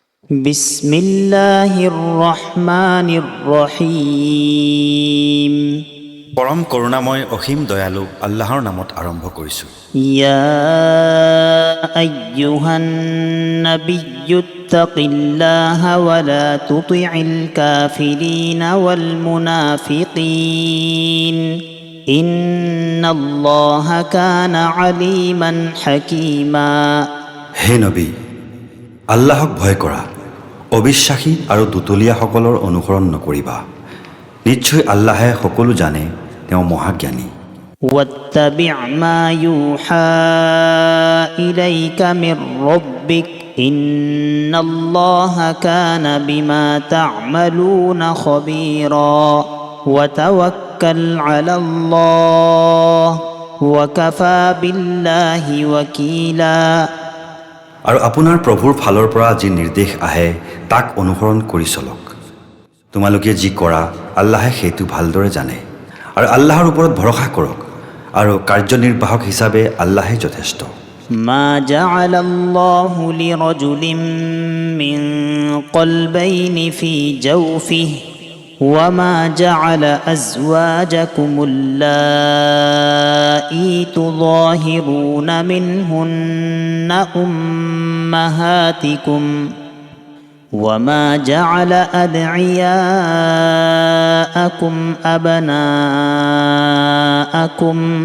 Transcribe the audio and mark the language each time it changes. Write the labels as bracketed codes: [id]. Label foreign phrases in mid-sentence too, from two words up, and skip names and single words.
[ar] بسم الله الرحمن الرحيم. [as] পৰম করুণাময় অসীম দয়ালু আল্লাহৰ নামত আৰম্ভ কৰিছোঁ। [ar] يا أيها النبي اتق الله ولا تطع الكافرين والمنافقين إن الله كان عليما حكيما. [as] হে নবী, আল্লাহক ভয় কৰা, অবিশ্বাসী আৰু দুতলীয়াসকলৰ অনুসৰণ নকৰিবা। নিশ্চয় আল্লাহে সকলো জানে, তেওঁ মহাজ্ঞানী। [ar] واتبع ما يوحى إليك من ربك إن الله كان بما تعملون خبيرا وتوكل على الله وكفى بالله وكيلا। [as] আৰু আপোনাৰ প্ৰভুৰ ফালৰ পৰা যি নিৰ্দেশ আহে তাক অনুসৰণ কৰি চলক। তোমালোকে যি কৰা আল্লাহে সেইটো ভালদৰে জানে। আৰু আল্লাহৰ ওপৰত ভৰসা কৰক, আৰু কাৰ্যনিৰ্বাহক হিচাপে আল্লাহে যথেষ্ট। [ar] ما جعل الله لرجل من قلبين في جوفه وما جعل أزواجكم اللائي تظاهرون منهن أمهاتكم وما جعل أدعياءكم أبناءكم